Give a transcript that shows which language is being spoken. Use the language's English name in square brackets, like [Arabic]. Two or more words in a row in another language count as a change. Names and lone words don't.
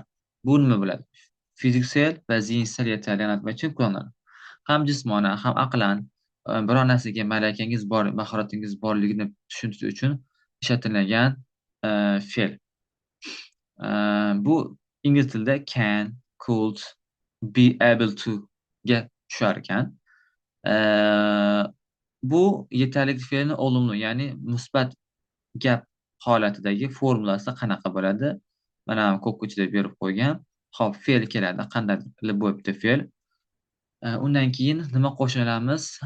[Uzbek] Bu nima bo'ladi? Fiziksel va [Turkish] zihinsel yetarlilik anlatmak [Uzbek] uchun qo'llanadi. Ham jismonan, ham aqlan biror narsaga malakangiz bor, mahoratingiz borligini tushuntirish uchun ishlatilgan fe'l. Bu ingliz tilida [English] can, could, be able to [Uzbek] ga tushar ekan. Bu yetarlilik fe'lini olumlu, ya'ni musbat gap holatidagi formulasi qanaqa bo'ladi? Mana ko'kko'chada berib qo'ygan. Xo'p, fe'l keladi. Qanday qilib bo'libdi fe'l? Undan keyin nima qo'shilamiz?